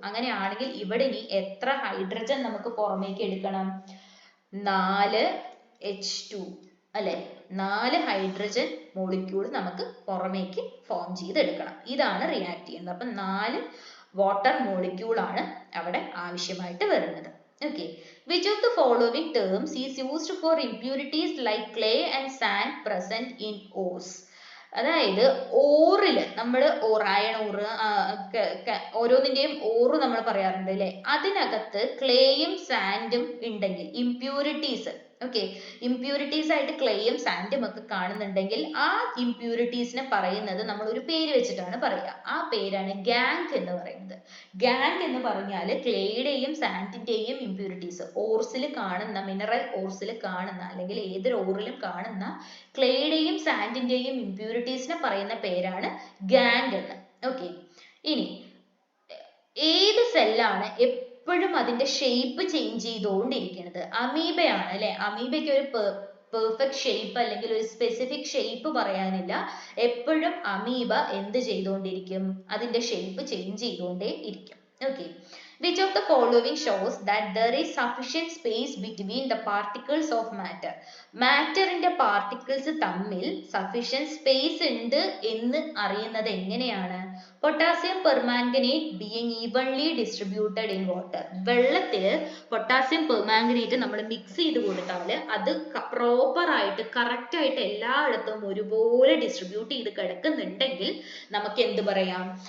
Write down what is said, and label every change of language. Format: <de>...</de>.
<ml>അങ്ങനെയാണെങ്കിൽ ഇവിടെ ഇനി എത്ര ഹൈഡ്രജൻ നമുക്ക് പുറമേക്ക് എടുക്കണം? 4 H2 അല്ലെ? 4 ഹൈഡ്രജൻ മോളിക്യൂൾ നമുക്ക് പുറമേക്ക് ഫോം ചെയ്തെടുക്കണം. ഇതാണ് റിയാക്ട് ചെയ്യുന്നത്. അപ്പൊ 4 വാട്ടർ മോളിക്യൂൾ ആണ് അവിടെ ആവശ്യമായിട്ട് വരുന്നത്.</ml> <en>Okay, which of the following terms is used for impurities like clay and sand present in ores?</en> <ml>അതായത് ഓറിൽ നമ്മൾ അയൺ ഓറ് ഓരോന്നിന്റെയും ഓറ് നമ്മൾ പറയാറുണ്ട് അല്ലെ, അതിനകത്ത് ക്ലേയും സാൻഡും ഉണ്ടെങ്കിൽ ഇംപ്യൂരിറ്റീസ്, ഓക്കെ, ഇംപ്യൂരിറ്റീസ് ആയിട്ട് ക്ലേയും സാൻഡും ഒക്കെ കാണുന്നുണ്ടെങ്കിൽ ആ ഇംപ്യൂരിറ്റീസിനെ പറയുന്നത് നമ്മൾ ഒരു പേര് വെച്ചിട്ടാണ് പറയുക. ആ പേരാണ് ഗാങ് എന്ന് പറയുന്നത്. ഗാങ് എന്ന് പറഞ്ഞാൽ ക്ലേയുടെയും സാൻഡിന്റെയും ഇംപ്യൂരിറ്റീസ്, ഓർസിൽ കാണുന്ന, മിനറൽ ഓർസിൽ കാണുന്ന അല്ലെങ്കിൽ ഏതൊരു ഓറിലും കാണുന്ന ക്ലേയുടെയും സാൻഡിന്റെയും ഇംപ്യൂരിറ്റീസിനെ പറയുന്ന പേരാണ് ഗാങ് എന്ന്. ഓക്കെ, ഇനി ഏത് സെല്ലാണ് എപ്പോഴും അതിന്റെ ഷേപ്പ് ചേഞ്ച് ചെയ്തുകൊണ്ടിരിക്കുന്നത്? അമീബയാണ് അല്ലെ. അമീബയ്ക്ക് ഒരു പെർഫെക്റ്റ് ഷേപ്പ് അല്ലെങ്കിൽ ഒരു സ്പെസിഫിക് ഷേപ്പ് പറയാനില്ല. എപ്പോഴും അമീബ എന്ത് ചെയ്തുകൊണ്ടിരിക്കും? അതിന്റെ ഷേപ്പ് ചേഞ്ച് ചെയ്തുകൊണ്ടേ ഇരിക്കും.</ml> <en>Okay, which of the following shows that there is sufficient space between the particles of matter?</en> <ml>മാറ്ററിന്റെ particles തമ്മിൽ സഫീഷ്യന്റ് സ്പേസ് ഉണ്ട് എന്ന് അറിയുന്നത് എങ്ങനെയാണ്?</ml> <en>Potassium permanganate being evenly distributed in water.</en> <ml>വെള്ളത്തിൽ പൊട്ടാസ്യം പെർമാംഗനേറ്റ് നമ്മൾ മിക്സ് ചെയ്ത് കൊടുത്താൽ അത് പ്രോപ്പർ ആയിട്ട് കറക്റ്റ് ആയിട്ട് എല്ലായിടത്തും ഒരുപോലെ ഡിസ്ട്രിബ്യൂട്ട് ചെയ്ത് കിടക്കുന്നുണ്ടെങ്കിൽ നമുക്ക് എന്ത് പറയാം?</ml>